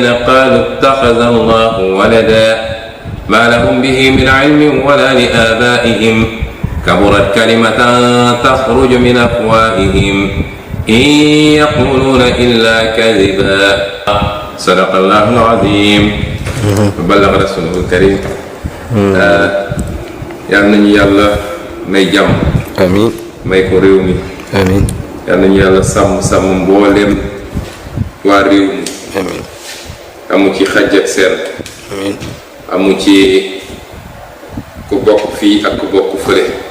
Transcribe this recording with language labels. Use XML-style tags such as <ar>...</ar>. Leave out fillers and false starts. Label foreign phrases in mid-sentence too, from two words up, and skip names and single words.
<ar>قالوا اتخذ الله ولدا ما لهم به من علم ولا لآبائهم كبرت كلمة تخرج من أفواههم إن يقولون إلا كذبا صدق الله العظيم وبلغ رسوله الكريم</ar> <wo>yal nañu yàlla may jàmm. amiin may ko réew mi. amiin yal nañu yàlla sàmm mbooleem waa réew mi. amiin amu ci xaj ak seen. amiin amu ci ku bokk fii ak ku bokk fële.</wo>